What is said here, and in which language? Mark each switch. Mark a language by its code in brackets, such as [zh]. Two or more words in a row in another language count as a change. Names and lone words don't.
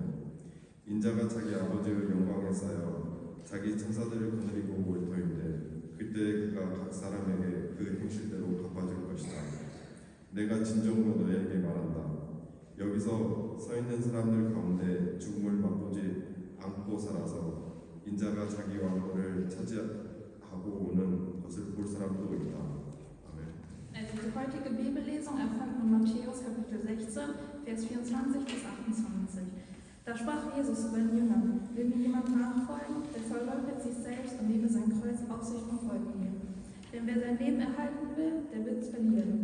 [ko] 인자가 자기 아버지의 영광에 쌓여 자기 천사들을 거느리고 올 터인데 그때 그가 각 사람에게 그 행실대로 갚아줄 것이다. 내가 진정으로 너희에게 말한다. 여기서 서 있는 사람들 가운데 죽음을 맛보지 않고 살아서 인자가 자기 왕국을 차지하고 오는 것을 볼 사람도 있다. 아멘. [de] Also die heutige Bibellesung erfolgt in Matthäus Kapitel 16, Vers 24 bis 28. Da sprach Jesus zu seinen Jüngern: Will mir jemand nachfolgen, der verleugnet sich selbst und nehme sein Kreuz auf sich und folge mir. Denn wer sein Leben erhalten will, der wird es verlieren.